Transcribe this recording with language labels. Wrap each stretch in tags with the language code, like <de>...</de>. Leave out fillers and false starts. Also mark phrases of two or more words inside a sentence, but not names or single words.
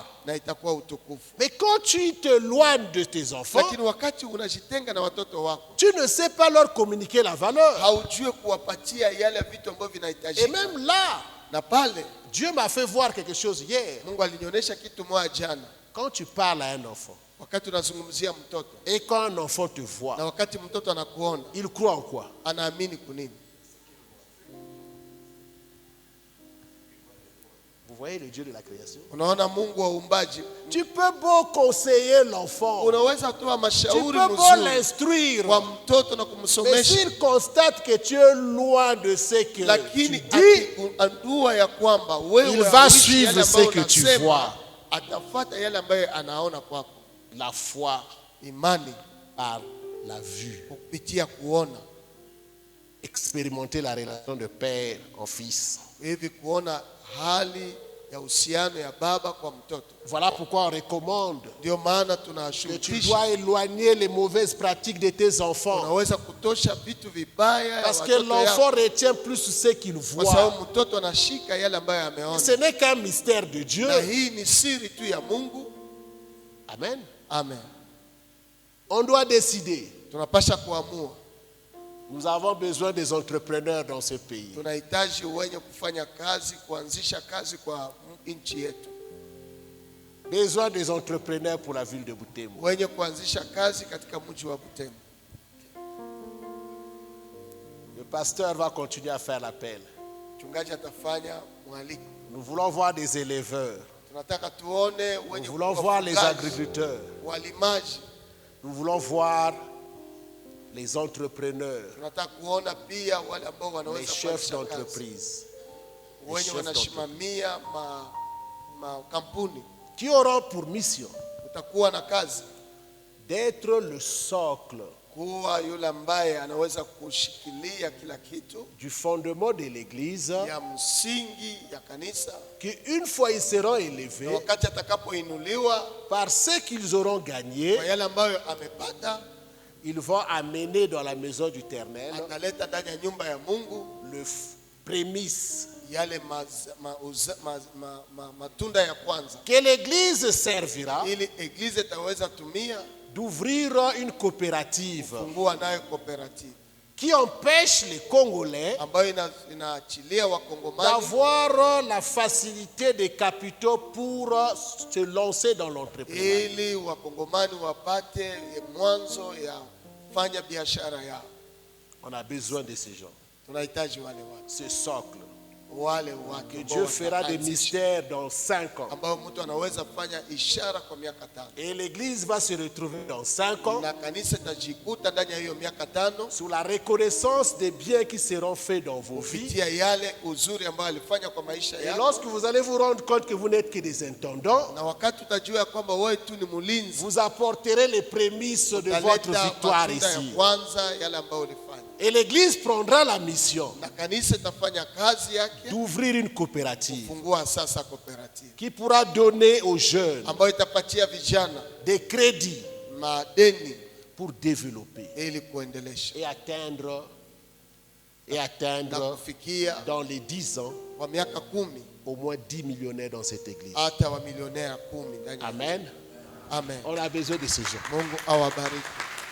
<fr>Mais quand tu t'éloignes de tes enfants, tu ne sais pas leur communiquer la valeur. Et même là, Dieu m'a fait voir quelque chose hier. Quand tu parles à un enfant,</fr> <sw>Wakati tunazungumzia mtoto</sw> <fr>Et quand un enfant te voit,</fr> <sw>na wakati mtoto anakuona,</sw> <fr>il croit en quoi?</fr> <sw>anaamini kunini?</sw> <fr>Vous voyez le Dieu de la création?</fr> <sw>Unaona Mungu wa uumbaji,</sw> <fr>Tu peux beau conseiller l'enfant,</fr> <sw>unaweza toa</sw> <fr>tu</fr> <sw>mashauri</sw> <fr>peux beau</fr> <sw>mzuri</sw> <fr>l'instruire,</fr> <sw>kwa mtoto na</sw> <fr>mais</fr> <sw>kumsomesha,</sw> <fr>s'il constate que tu es loin de ce que</fr> <sw>lakini</sw> <fr>tu dis,</fr> <sw>akigundua ya kwamba wewe</sw> <fr>il va</fr> <sw>hauishi</sw> <fr>suivre</fr> <sw>yale</sw> <fr>ce</fr> <sw>ambayo</sw> <fr>que tu</fr> <sw>unasema,</sw> <fr>vois.</fr> <sw>atafuata yale ambayo anaona kwako.</sw> <fr>La foi</fr> <sw>Imani</sw> <fr>par la vue.</fr> <sw>kupitia kuona,</sw> <fr>Expérimenter la relation de père en fils.</fr> <sw>hivi kuona hali ya uhusiano ya baba kwa mtoto.</sw> <fr>Voilà pourquoi on recommande</fr> <sw>Ndio maana</sw> <fr>que tu</fr> <sw>tunashurutisha,</sw> <fr>dois éloigner les mauvaises pratiques de tes enfants.</fr> <sw>unaweza kutosha vitu vibaya ya</sw> <fr>Parce que</fr> <sw>watoto</sw> <fr>l'enfant</fr> <sw>yako,</sw> <fr>retient plus ce qu'il</fr> <sw>kwa</sw> <fr>voit.</fr> <sw>sababu mtoto anashika yale ambayo ameona,</sw> <fr>Ce n'est qu'un mystère de Dieu.</fr> <sw>na hii ni siri tu ya Mungu.</sw> <fr>Amen.</fr> <sw>Amen.</sw> <fr>On doit décider.</fr> <sw>Tunapasha kuamua.</sw> <fr>Nous avons besoin des entrepreneurs dans ce pays.</fr> <sw>Tunahitaji wenye kufanya kazi, kuanzisha kazi kwa nchi yetu,</sw> <fr>Besoin des entrepreneurs pour la ville de Butembo.</fr> <sw>wenye kuanzisha kazi katika mji wa Butembo.</sw> <fr>Le pasteur va continuer à faire l'appel.</fr> <sw>Mchungaji atafanya mwaliko.</sw> <fr>Nous voulons voir des éleveurs.</fr> <sw>Tunataka tuone</sw> <fr>Nous</fr> <sw>wenye</sw> <fr>voulons</fr> <sw>kuwa</sw> <fr>voir les</fr> <sw>wafugaji,</sw> <fr>agriculteurs.</fr> <sw>walimaji.</sw> <fr>Nous voulons voir les entrepreneurs,</fr> <sw>Tunataka kuona pia wale ambao</sw> <fr>les</fr> <sw>wanaweza</sw> <fr>chefs</fr> <sw>kuanzisha kazi,</sw> <fr>d'entreprise,</fr> <sw>wenye</sw> <fr>chefs</fr> <sw>wanasimamia makampuni.</sw> <fr>qui auront pour mission</fr> <sw>Utakuwa na kazi</sw> <fr>d'être le socle</fr> <sw>kuwa yule ambaye anaweza kushikilia kila kitu</sw> <fr>du fondement de l'Église,</fr> <sw>ya msingi ya kanisa,</sw> <fr>qui une fois ils seront</fr> <sw>na</sw> <fr>élevés</fr> <sw>wakati atakapoinuliwa</sw> <fr>par ce qu'ils auront gagné,</fr> <sw>kwa yale ambayo amepata,</sw> <fr>ils vont amener dans la maison du Ternel</fr> <sw>ataleta ndani ya nyumba ya Mungu</sw> <fr>le prémisse</fr> <sw>yale matunda ya kwanza,</sw> <fr>que l'Église servira</fr> <sw>ili eglise itaweza tumia</sw> <fr>d'ouvrir une coopérative</fr> <sw>fungua nayo cooperative</sw> <fr>qui empêche les Congolais</fr> <sw>ambayo inaachilia wakongomani</sw> <fr>d'avoir la facilité des capitaux pour se lancer dans l'entrepreneuriat.</fr> <sw>ili wakongomani wapate mwanzo ya fanya biashara yao.</sw> <fr>On a besoin de ces gens,</fr> <sw>Tunahitaji wale watu,</sw> <fr>ce socle.</fr> <sw>wale watu</sw> <fr>Que</fr> <sw>ambao</sw> <fr>Dieu fera des</fr> <sw>wataanzisha,</sw> <fr>mystères dans 5 ans.</fr> <sw>ambao mtu anaweza fanya ishara kwa miaka 5,</sw> <fr>Et l'Église va se retrouver dans 5 ans</fr> <sw>na kanisa itajikuta ndani ya hiyo miaka 5</sw> <fr>sous la reconnaissance des biens qui seront faits dans vos vies.</fr> <sw>kupitia yale uzuri ambayo alifanya kwa maisha</sw> <fr>Et</fr> <sw>yako.</sw> <fr>lorsque vous allez vous rendre compte que vous n'êtes que des intendants,</fr> <sw>Na wakati utajua kwamba wewe tu ni mlinzi,</sw> <fr>vous apporterez les prémices de votre</fr> <sw>utaleta</sw> <fr>victoire</fr> <sw>matunda ya</sw> <fr>ici.</fr> <sw>kwanza yale ambayo ulifanya,</sw> <fr>Et l'Église prendra la mission</fr> <sw>na kanisa itafanya kazi yake</sw> <fr>d'ouvrir une coopérative</fr> <sw>kufungua sasa cooperative</sw> <fr>qui pourra donner aux jeunes</fr> <sw>ambayo itapatia vijana</sw> <fr>des crédits</fr> <sw>madeni</sw> <fr>pour développer</fr> <sw>ili kuendelesha</sw> <fr>et</fr> <sw>na</sw> <fr>atteindre</fr> <sw>kufikia</sw> <fr>dans les 10 ans</fr> <sw>kwa miaka 10</sw> <fr>au moins 10 millionnaires dans cette église.</fr> <sw>hata wa milionea 10 ndani ya-</sw> <fr>Amen.</fr> <sw>Amen.</sw> <fr>On a besoin de ces gens.</fr> <sw>Mungu awabariki.</sw>